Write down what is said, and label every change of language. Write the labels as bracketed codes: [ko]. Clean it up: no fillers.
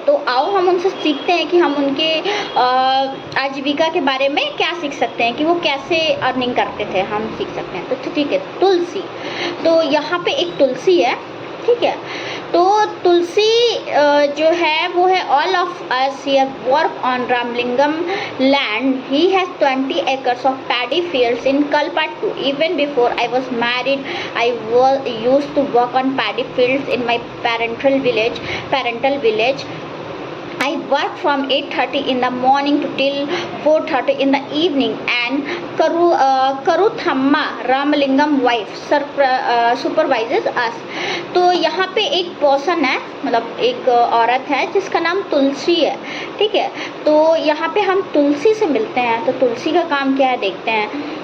[hi] तो आओ हम उनसे सीखते हैं कि हम उनके आजीविका के बारे में क्या सीख सकते हैं, कि वो कैसे अर्निंग करते थे, हम सीख सकते हैं। तो ठीक है, तुलसी। तो यहाँ पे एक तुलसी है, ठीक है। तो तुलसी जो है वो है [en] All of us here work on Ramalingam land. He has 20 acres of paddy fields in Kalpattu. Even before I was married, I used to work on paddy fields in my parental village. I worked from 8:30 in the morning to till 4:30 in the evening, and Karuthamma Ramalingam wife supervises us. [hi] तो यहाँ पे एक person है, मतलब एक औरत है जिसका नाम तुलसी है, ठीक है। तो यहाँ पे हम तुलसी से मिलते हैं। तो तुलसी का काम क्या है देखते हैं।